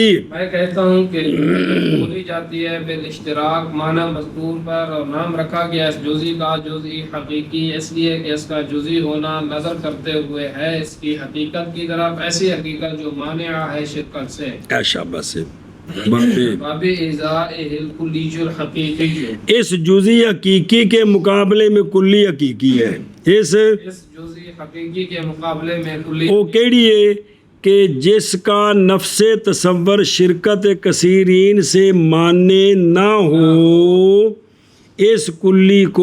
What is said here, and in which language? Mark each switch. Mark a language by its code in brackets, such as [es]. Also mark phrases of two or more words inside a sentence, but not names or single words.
[ur] میں کہتا ہوں کہ بولی جاتی ہے بالاشتراک معنی مذکور پر اور نام رکھا گیا اس جزی کا جزئی حقیقی اس لیے کہ اس کا جزی ہونا نظر کرتے ہوئے ہے اس کی حقیقت کی طرف ایسی حقیقت جو مانع ہے شرکت سے شاباش [ar] باب ازاء الکلی الحقیقی، [ur] اس جزی حقیقی کے مقابلے میں کلی حقیقی ہے. اس جزئی حقیقی کے مقابلے میں کلی وہ کیڑی ہے کہ جس کا نفس تصور شرکت کثیرین سے مانے نہ ہو، اس کلی کو